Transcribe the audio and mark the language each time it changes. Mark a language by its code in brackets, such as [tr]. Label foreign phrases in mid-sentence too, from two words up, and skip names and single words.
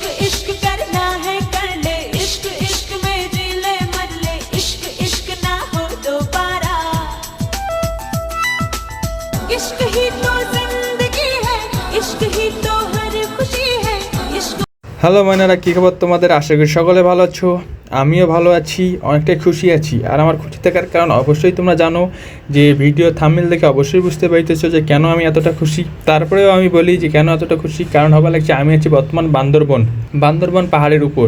[hi] इश्क करना है कर ले, इश्क इश्क में जी ले मर ले, इश्क इश्क ना हो दोबारा। इश्क ही तो जिंदगी है, इश्क ही तो हर खुशी है, इश्क। [bn] হ্যালো মাইনারা, কী খবর তোমাদের? আশা করি সকলে ভালো আছো, আমিও ভালো আছি, অনেকটাই খুশি আছি। আর আমার খুশি থাকার কারণ অবশ্যই তোমরা জানো, যে ভিডিও থাম্বনেল দেখে অবশ্যই বুঝতে পারতেছো যে কেন আমি এতটা খুশি। তারপরেও আমি বলি যে কেন এতটা খুশি, কারণ হওয়া লাগছে আমি আছি বর্তমান বান্দরবন পাহাড়ের উপর।